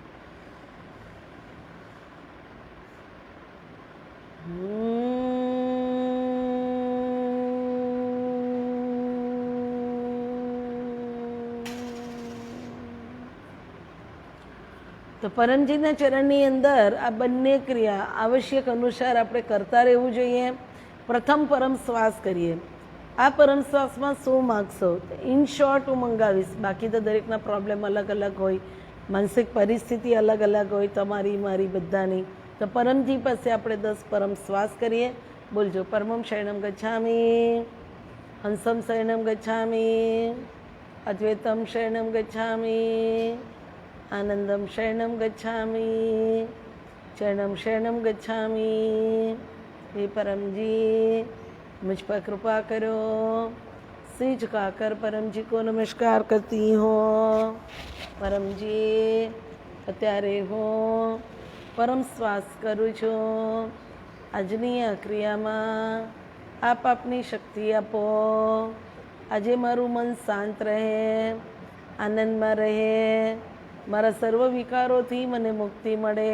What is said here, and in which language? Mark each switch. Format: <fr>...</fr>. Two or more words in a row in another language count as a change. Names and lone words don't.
<gu>તો પરમજીના ચરણની અંદર આ બંને ક્રિયા આવશ્યક અનુસાર આપણે કરતા રહેવું જોઈએ. પ્રથમ પરમ શ્વાસ કરીએ. આ પરમ શ્વાસમાં શું માગશો?</gu> <en>in short</en> <gu>હું મંગાવીશ, બાકી તો દરેકના પ્રોબ્લેમ અલગ અલગ હોય, માનસિક પરિસ્થિતિ અલગ અલગ હોય, તમારી મારી બધાની. તો પરમજી પાસે આપણે 10 પરમ શ્વાસ કરીએ. બોલજો:</gu> <sa>परमं शरणम गच्छामि, हंसम शरणम गच्छामि, अद्वैतम शरणम गच्छामि, आनंदम शरणम गच्छामि, चरणम शरणम गच्छामि.</sa> <hi>हे परमजी, मुझ पर कृपा करो. सिर झुकाकर परम जी को नमस्कार करती हूँ.</hi> <gu>परमजी, અત્યારે હું પરમ શ્વાસ કરું છું. આજની આ ક્રિયામાં આપ આપની શક્તિ આપો. આજે મારું મન શાંત રહે, આનંદમાં રહે, મારા સર્વ વિકારોથી મને મુક્તિ મળે.</gu>